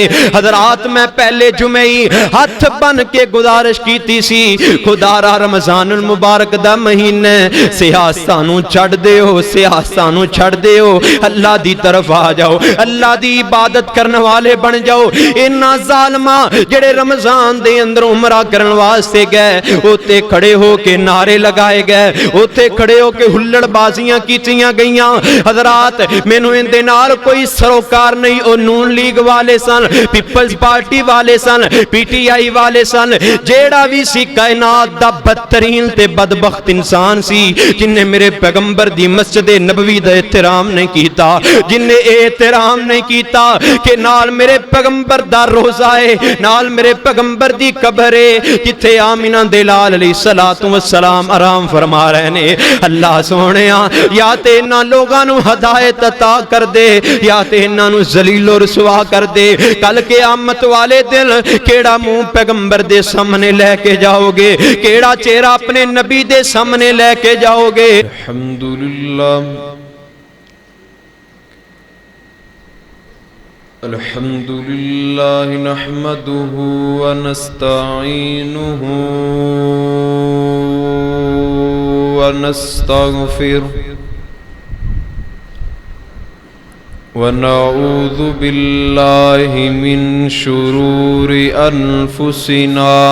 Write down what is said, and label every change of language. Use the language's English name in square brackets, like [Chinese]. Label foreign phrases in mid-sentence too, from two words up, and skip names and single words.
[Punjabi] حضرات میں پہلے جمعی ہاتھ بن کے گزارش کیتی سی، خدا را رمضان المبارک دا مہینے سیاستانوں چھڑ دے ہو، سیاستانوں چھڑ دے ہو، اللہ دی طرف آ جاؤ، اللہ دی عبادت کرنے والے بن جاؤ۔ انہاں ظالماں جڑے رمضان دے اندر عمرہ کرن واسطے گئے اوتے کھڑے ہو کے نعرے لگائے گئے، اوتے کھڑے ہو کے ہلڑ بازیاں کیتیاں گئیاں۔ حضرات مینوں ان دے نال کوئی سروکار نہیں، او نون لیگ والے سن، پیپلز پارٹی والے سن، پی ٹی آئی والے سن، جیڑا بھی سی کائنات دا بدترین تے بدبخت انسان سی جن نے میرے پیغمبر دی مسجد نبوی دا احترام نہیں کیتا، جن نے احترام نہیں کیتا کہ نال میرے پیغمبر دا روزہ ہے، نال میرے پیغمبر دی قبر ہے جتھے آمینہ دلال [Arabic] علیہ الصلوۃ والسلام [Punjabi] آرام فرما رہے نے۔ اللہ سونےاں یا تے انہاں لوگاں نو ہدایت عطا کر دے یا تے انہاں نو ذلیل و رسوا کر دے۔ کل قیامت والے دن کیڑا منہ پیغمبر دے سامنے لے کے جاؤ گے، کیڑا چہرہ اپنے نبی دے سامنے لے کے جاؤ گے؟ [Arabic] الحمدللہ الحمدللہ نحمدہ ونستعینہ ونستغفرہ ونعوذ باللہ من شرور انفسنا